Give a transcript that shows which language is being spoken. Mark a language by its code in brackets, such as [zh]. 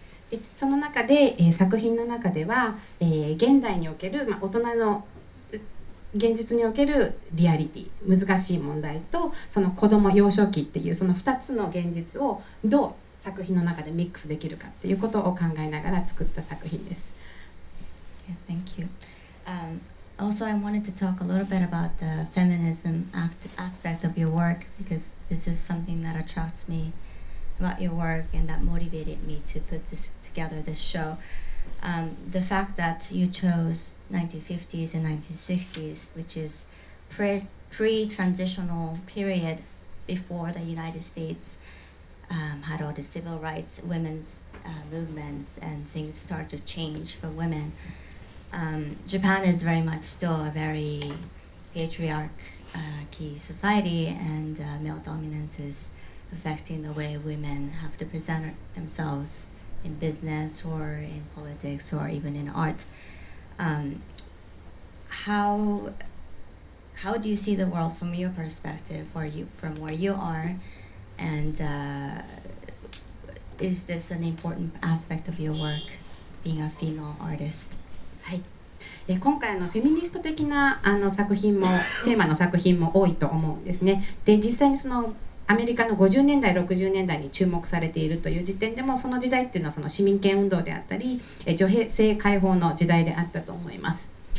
[ja] で、その中で、作品の中では、現代における、大人の現実におけるリアリティ、難しい問題とその子供幼少期っていうその2つの現実をどう作品の中でミックスできるかっていうことを考えながら作った作品です。 [en] Yeah, thank you. also I wanted to talk a little bit about the feminism aspect of your work, because this is something that attracts me about your work and that motivated me to put this together, this show. The fact that you chose 1950s and 1960s, which is pre-transitional period before the United States had all the civil rights, women's movements, and things start to change for women. Japan is very much still a very patriarchy society, and male dominance is affecting the way women have to present themselves in business or in politics or even in art. How do you see the world from your perspective, or from where you are, and is this an important aspect of your work, being a female artist? [ja] はい、今回フェミニスト的な作品もテーマの作品も多いと思うんですね。で、実際にそのアメリカの50年代60年代に注目されているという時点でも、その時代っていうのはその市民権運動であったり女性解放の時代であったと思います。